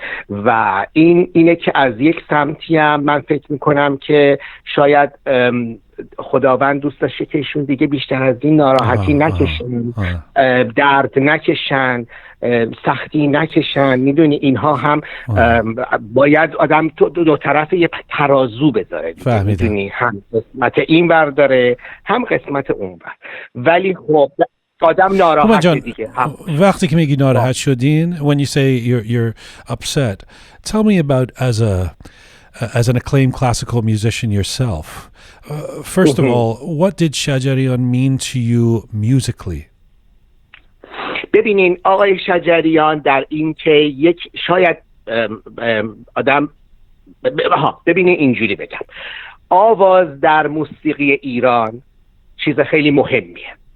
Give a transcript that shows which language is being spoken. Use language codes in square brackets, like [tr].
[fa] و اینه که از یک سمتی هم من فکر میکنم که شاید خداوند دوست داشته که ایشون دیگه بیشتر از این ناراحتی نکشن، درد نکشن، سختی نکشن. میدونی اینها هم باید آدم دو طرف یه ترازو بذاره، میدونی، هم قسمت این ور داره هم قسمت اون ور. ولی خب آدم ناراحت دیگه. وقتی که میگی ناراحت شدین, [en] when you say you're upset, tell me about as an acclaimed classical musician yourself. First of all, what did Shajarian mean to you musically? [fa] ببینین آقای شجریان در این که یک شاید آدم ببینین اینجوری بگم، آواز در موسیقی ایران چیز خیلی مهمیه.